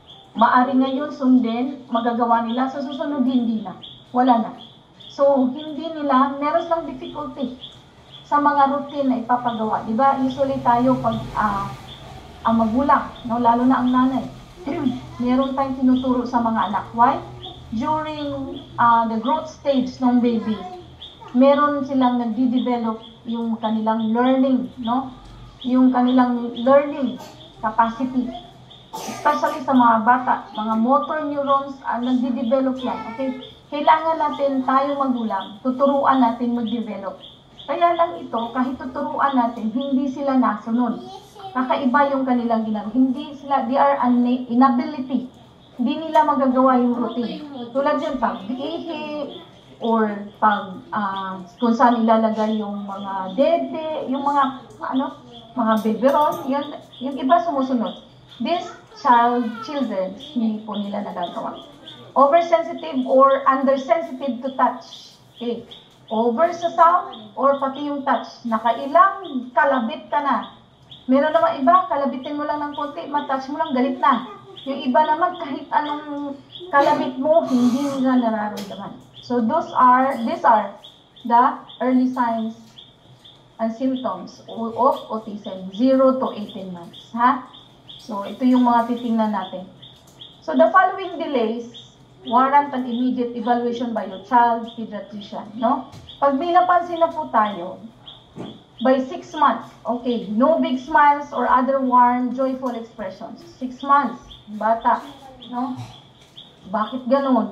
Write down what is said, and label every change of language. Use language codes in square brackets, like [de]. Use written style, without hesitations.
[tl] Maari ngayon sundin, magagawa nila, sa susunod hindi na, wala na. So, hindi nila, meron lang difficulty sa mga routine na ipapagawa. Diba, usually tayo pag ang magulang, no, lalo na ang nanay, meron tayong tinuturo sa mga anak. [en] Why? [tl] During the growth stage ng baby, meron silang nagdi-develop yung kanilang learning, no? Yung kanilang learning capacity. Especially sa mga bata, mga motor neurons, nagdi-develop yan, okay? kailangan natin tayo magulang, tuturuan natin mag-develop. Kaya lang ito, kahit tuturuan natin, hindi sila nasunod. Kakaiba yung kanilang ginagawa. Hindi sila, they are inability. Hindi nila magagawa yung routine. Tulad yun, pag-ihi, or pag, kung saan ilalagay yung mga dede, yung mga, mga biberon, yung iba sumusunod. [en] These children, [tl] hindi po nila nagagawa. [en] Oversensitive or undersensitive to touch. [tl] Okay. Over sa sound or pati yung touch. Nakailang kalabit ka na. Meron naman iba, kalabitin mo lang ng konti, matouch mo lang, galit na. Yung iba naman, kahit anong kalabit mo, hindi nila nararamdaman. [en] So these are the early signs and symptoms of autism, 0 to 18 months. [tl] Ha? So ito yung mga titingnan natin. [en] So the following delays warrant an immediate evaluation by your child pediatrician, no? [tl] Pag may napansin na po tayo, [en] by 6 months, okay, no big smiles or other warm, joyful expressions. [tl] 6 months, bata, no? Bakit ganun?